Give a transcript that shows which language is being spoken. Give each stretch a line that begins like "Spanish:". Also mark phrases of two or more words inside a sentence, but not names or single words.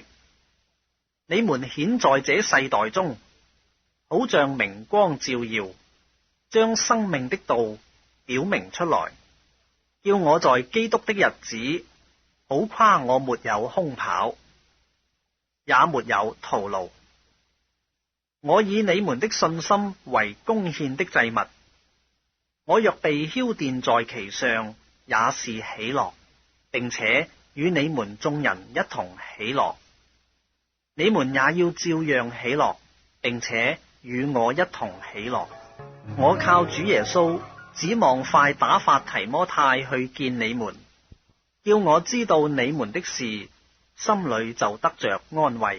Chinese: 你們顯在這世代中，好像明光照耀，將生命的道表明出來，叫我在基督的日子，好誇我沒有空跑，也沒有徒勞。我以你們的信心為供獻的祭物，我若被澆奠在其上，也是喜樂，並且與你們眾人一同喜樂。你們也要照樣喜樂，並且與我一同喜樂。我靠主耶穌，指望快打發提摩太去見你們，叫我知道你們的事，心裏就得着安慰。